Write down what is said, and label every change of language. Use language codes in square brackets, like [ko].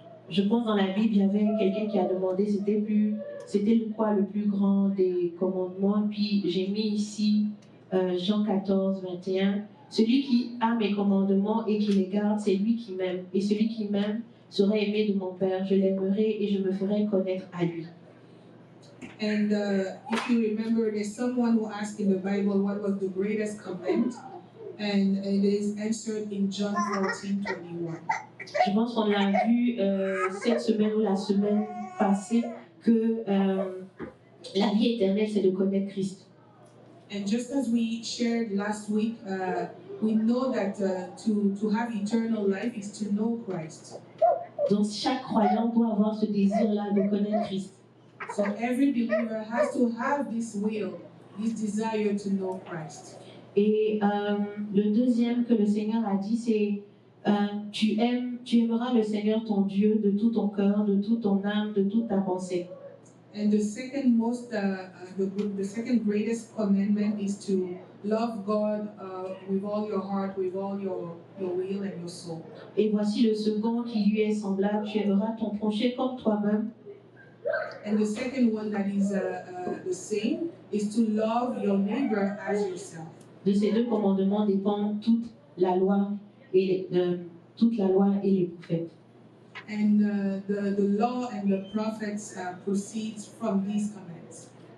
[fr] Je pense dans la Bible, il y avait quelqu'un qui a demandé c'était quoi le plus grand des commandements. Puis j'ai mis ici Jean 14, 21. Celui qui a mes commandements et qui les garde, c'est lui qui m'aime. Et celui qui m'aime sera aimé de mon Père. Je l'aimerai et je me ferai connaître à lui. [en] And if you remember, there's someone who asked in the Bible what was the greatest command, and it is answered in John 14:21. [fr] Je pense qu'on l'a vu cette semaine ou la semaine passée que la vie éternelle, c'est de connaître Christ. [en] And just as we shared last week, we know that to have eternal life is to know Christ. [fr] Donc chaque croyant doit avoir ce désir-là de connaître Christ. [en] So every believer has to have this will, this desire to know Christ. [fr] Et le deuxième que le Seigneur a dit, c'est tu aimeras le Seigneur ton Dieu de tout ton cœur, de toute ton âme, de toute ta pensée. [en] And the second the second greatest commandment is to love God with all your heart, with all your will and your soul. [fr] Et voici le second qui lui est semblable, tu aimeras ton prochain comme toi-même. [en] And the second one that is the same is to love your neighbor as yourself. [fr] De ces deux commandements dépend toute la loi et les prophètes. [en] And the law and the prophets proceeds from these commands.